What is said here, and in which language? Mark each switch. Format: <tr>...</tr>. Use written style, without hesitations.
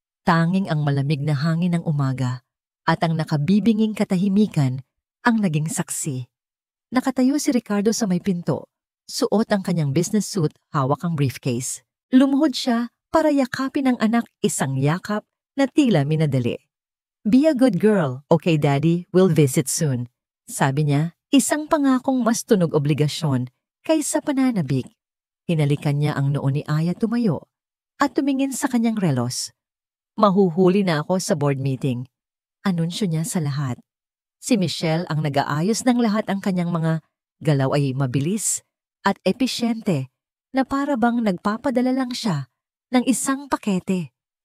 <tl>Tanging ang malamig na hangin ng umaga at ang nakabibinging katahimikan ang naging saksi. Nakatayo si Ricardo sa may pinto. Suot ang kanyang business suit, hawak ang briefcase. Lumuhod siya para yakapin ang anak, isang yakap na tila minadali.</tl> <en>Be a good girl, okay daddy, we'll visit soon.</en> <tl>Sabi niya, isang pangakong mas tunog obligasyon kaysa pananabik. Hinalikan niya ang noo ni Aya, tumayo at tumingin sa kanyang relos. Mahuhuli na ako sa board meeting. Anunsyo niya sa lahat. Si Michelle ang nag-aayos ng lahat, ang kanyang mga galaw ay mabilis at episyente na para bang nagpapadala lang siya ng isang pakete.</tl>